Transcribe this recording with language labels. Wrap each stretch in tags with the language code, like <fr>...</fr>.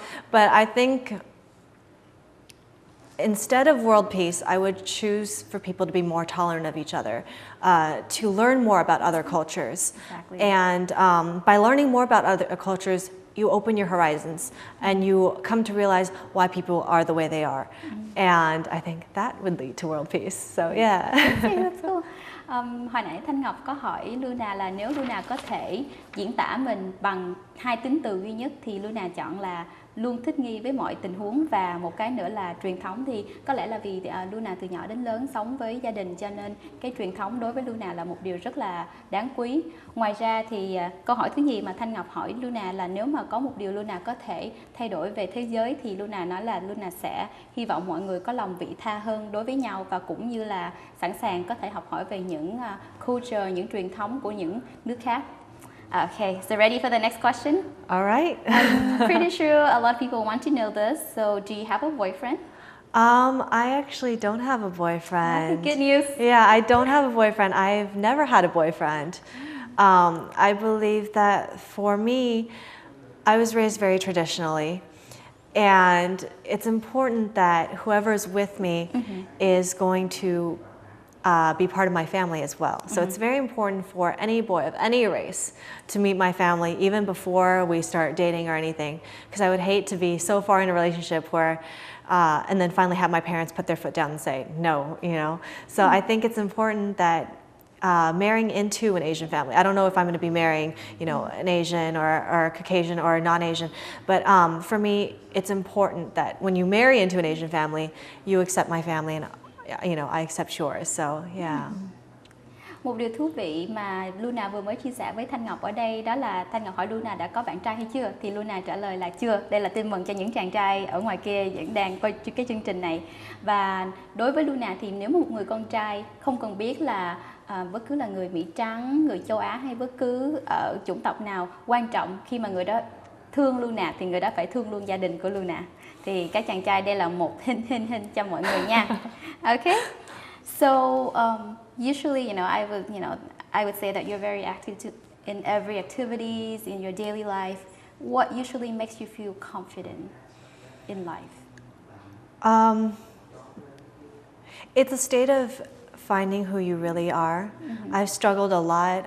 <en>But I think instead of world peace, I would choose for people to be more tolerant of each other, to learn more about other cultures. Exactly. And by learning more about other cultures, you open your horizons and you come to realize why people are the way they are. And I think that would lead to world peace. So yeah. Okay, that's cool.</en> <vi>Hồi nãy Thanh Ngọc có hỏi Luna là nếu Luna có thể diễn tả mình bằng 2 tính từ duy nhất thì Luna chọn là luôn thích nghi với mọi tình huống, và một cái nữa là truyền thống. Thì có lẽ là vì Luna từ nhỏ đến lớn sống với gia đình, cho nên cái truyền thống đối với Luna là một điều rất là đáng quý. Ngoài ra thì câu hỏi thứ nhì mà Thanh Ngọc hỏi Luna là nếu mà có một điều Luna có thể thay đổi về thế giới, thì Luna nói là Luna sẽ hy vọng mọi người có lòng vị tha hơn đối với nhau, và cũng như là sẵn sàng có thể học hỏi về những culture, những truyền thống của những nước khác.</vi> <en>Okay, so ready for the next question? All right. I'm pretty sure a lot of people want to know this. So, do you have a boyfriend? I actually don't have a boyfriend. Good news. Yeah, I don't have a boyfriend. I've never had a boyfriend. I believe that for me, I was raised very traditionally, and it's important that whoever is with me is going to be part of my family as well. So it's very important for any boy of any race to meet my family even before we start dating or anything, because I would hate to be so far in a relationship where and then finally have my parents put their foot down and say no, you know. So I think it's important that marrying into an Asian family. I don't know if I'm going to be marrying, you know, an Asian or a Caucasian or a non-Asian, but for me, it's important that when you marry into an Asian family, you accept my family and you know, I accept yours. So yeah.</en> <vi>Một điều thú vị mà Luna vừa mới chia sẻ với Thanh Ngọc ở đây đó là Thanh Ngọc hỏi Luna đã có bạn trai hay chưa, thì Luna trả lời là chưa. Đây là tin mừng cho những chàng trai ở ngoài kia vẫn đang coi cái chương trình này. Và đối với Luna thì nếu một người con trai không cần biết là bất cứ là người Mỹ trắng, người châu Á hay bất cứ ở chủng tộc nào, quan trọng khi mà người đó thương Luna thì người đó phải thương luôn gia đình của Luna. Thì các chàng trai đây là một hình cho mọi người nha.</vi> <en>Okay. So usually, I would say that you're very active in every activities in your daily life. What usually makes you feel confident in life? It's a state of finding who you really are. I've struggled a lot.</en>